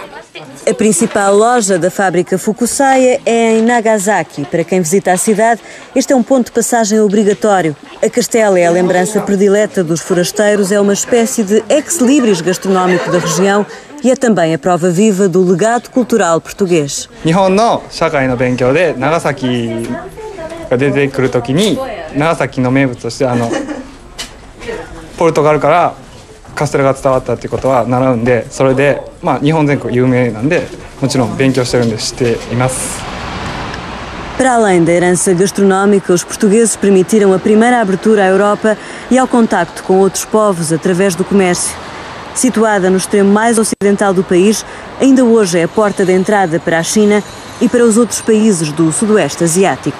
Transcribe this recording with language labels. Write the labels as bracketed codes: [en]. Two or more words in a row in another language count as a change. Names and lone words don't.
[pt] A principal loja da fábrica Fukusaya é em Nagasaki. Para quem visita a cidade, este é um ponto de passagem obrigatório. A Castela é a lembrança predileta dos forasteiros, é uma espécie de ex-libris gastronómico da região e é também a prova viva do legado cultural português. [ja] 日本の社会の勉強で長崎が出てくるときに長崎の名物としてポルトガルからカステラが伝わったっていうことは習うんで、それで日本全国有名なんでもちろん勉強してるんで知っています。 [pt] Para além da herança gastronómica, os portugueses permitiram a primeira abertura à Europa e ao contacto com outros povos através do comércio. Situada no extremo mais ocidental do país, ainda hoje é a porta de entrada para a China e para os outros países do Sudoeste Asiático.